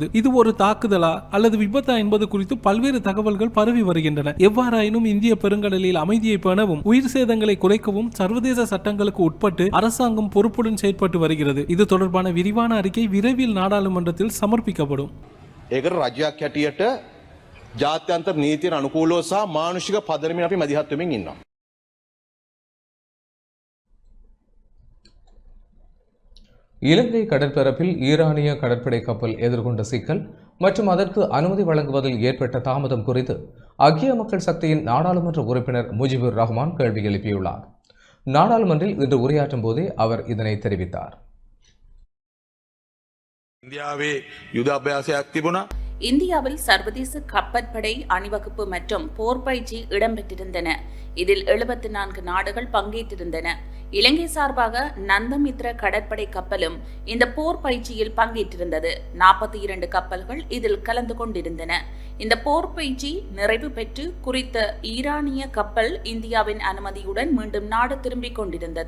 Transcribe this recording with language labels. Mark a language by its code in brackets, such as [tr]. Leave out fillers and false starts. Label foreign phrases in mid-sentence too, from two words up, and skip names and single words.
[ta] இது ஒரு தாக்குதலா அல்லது விபத்தா என்பது குறித்து பல்வேறு தகவல்கள் பரவி வருகின்றன. எவ்வாறாயினும் இந்திய பெருங்கடலில் அமைதியை பேணவும் உயிர் சேதங்களை குறைக்கவும் சர்வதேச சட்டங்களுக்கு உட்பட்டு அரசாங்கம் பொறுப்புடன் செயற்பட்டு வருகிறது. இது தொடர்பான விரிவான அறிக்கை விரைவில் நாடாளுமன்றத்தில் சமர்ப்பிக்கப்படும். [si] ජාත්‍යන්තර නීතියට අනුකූලව සහ මානුෂික පදනමින් අපි මැදිහත් වෙමින් ඉන්නවා. [ta] இலங்கை கடற்பரப்பில் ஈரானிய கடற்படை கப்பல் எதிர்கொண்ட சிக்கல் மற்றும் அதற்கு அனுமதி வழங்குவதில் ஏற்பட்ட தாமதம் குறித்து ஐக்கிய மக்கள் சக்தியின் நாடாளுமன்ற உறுப்பினர் முஜிபுர் ரஹ்மான் கேள்வி எழுப்பியுள்ளார். நாடாளுமன்றில் இன்று உரையாற்றும் போதே அவர் இதனை தெரிவித்தார். [si] ඉන්දියාවේ යුද අභ්‍යාසයක් තිබුණා. [ta] இந்தியாவில் சர்வதேச கப்பற்படை அணிவகுப்பு மற்றும் போர் பயிற்சி இடம்பெற்றிருந்தன. இதில் 74 நாடுகள் பங்கேற்றிருந்தன. இலங்கை சார்பாக நந்தமித்ர கடற்படை கப்பலும் இந்த போர் பயிற்சியில் பங்கேற்றிருந்தது. 42 கப்பல்கள் இதில் கலந்து கொண்டிருந்தன. இந்த போர் பயிற்சி நிறைவு பெற்று குறித்த ஈரானிய கப்பல் இந்தியாவின் அனுமதியுடன் மீண்டும் நாடு திரும்பிக் கொண்டிருந்தது.